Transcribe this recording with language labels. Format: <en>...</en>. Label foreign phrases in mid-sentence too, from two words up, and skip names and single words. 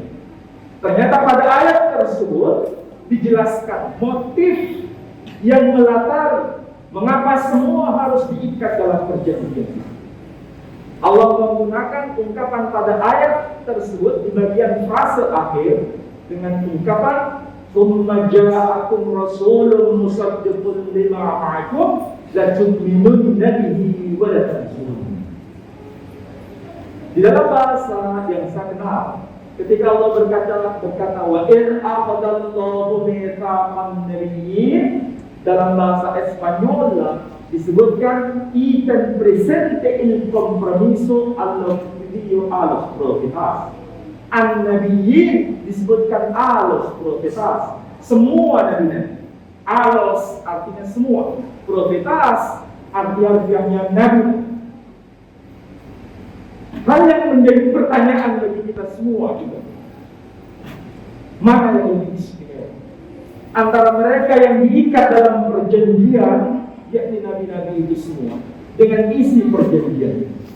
<id>Ternyata pada ayat tersebut dijelaskan motif yang melatari mengapa semua harus diikat dalam perjanjian. Allah menggunakan ungkapan pada ayat tersebut di bagian frase akhir dengan ungkapan</id> <ar>"ثم جاءكم رسول مصدق لما معكم لتؤمنن به ولا تنصرون."</ar> <id>Di dalam bahasa yang saya kenal, ketika Allah berkata</id> <ar>وإن عقد الله ميثاقا نبيين,</ar> <id>dalam bahasa Espanyol disebutkan</id> <es>"Itan presente il compromiso a los profetas".</es> <id>An-nabiyyin disebutkan</id> <es>a los profetas,</es> <id>semua nabi-nabi. Alos artinya semua, profetas artinya nabi. Hal yang menjadi pertanyaan bagi kita semua juga, mana yang lebih istimewa antara mereka yang diikat dalam perjanjian, yakni nabi-nabi itu semua, dengan isi perjanjian?</id>